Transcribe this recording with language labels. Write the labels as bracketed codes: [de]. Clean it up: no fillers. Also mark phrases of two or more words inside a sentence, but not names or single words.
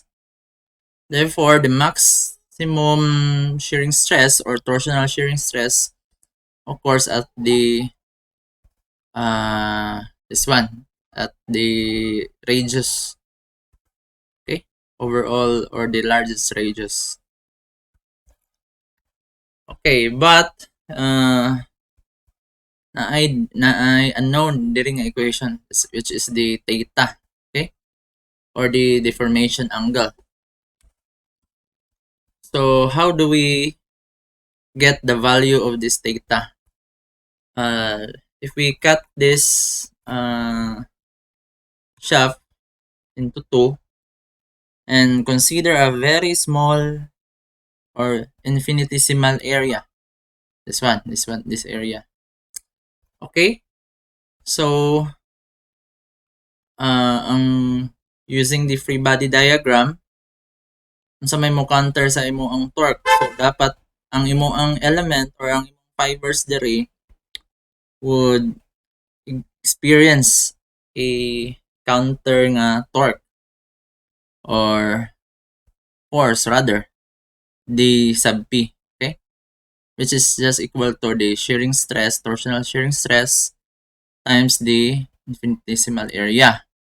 [en] Therefore, the maximum shearing stress or torsional shearing stress occurs at the this one, at the radius, okay, overall, or the largest radius. Okay, but [ceb] na ay [en] unknown [ceb] diri nga [en] equation, which is the theta, okay, or the deformation angle. So how do we get the value of this theta? If we cut this shaft into two and consider a very small or infinitesimal area, this area, okay, so ang using the free body diagram, [ceb] unsa may mo counter sa imo ang [en] torque, so [ceb] dapat ang imo ang [en] element or [ceb] ang imong [en] fibers diri would experience a counter nga torque or force rather, d sub p, okay, which is just equal to the shearing stress, torsional shearing stress times the infinitesimal area.